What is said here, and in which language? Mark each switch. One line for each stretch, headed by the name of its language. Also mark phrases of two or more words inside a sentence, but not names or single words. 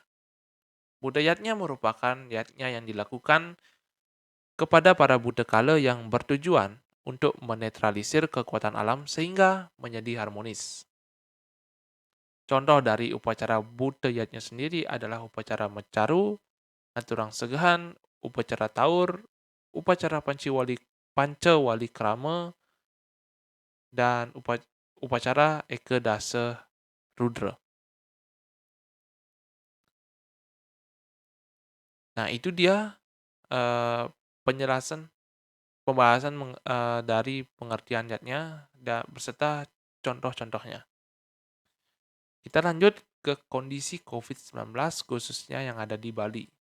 Indonesian: Budayatnya merupakan yatnya yang dilakukan kepada para Buddha kala yang bertujuan untuk menetralisir kekuatan alam sehingga menjadi harmonis. Contoh dari upacara budayatnya sendiri adalah upacara mecaru, aturang segahan, upacara taur, upacara pancawali krama, dan upacara Eke Dasa Rudra. Nah, itu dia penjelasan pembahasan dari pengertian yatnya beserta contoh-contohnya. Kita lanjut ke kondisi COVID-19 khususnya yang ada di Bali.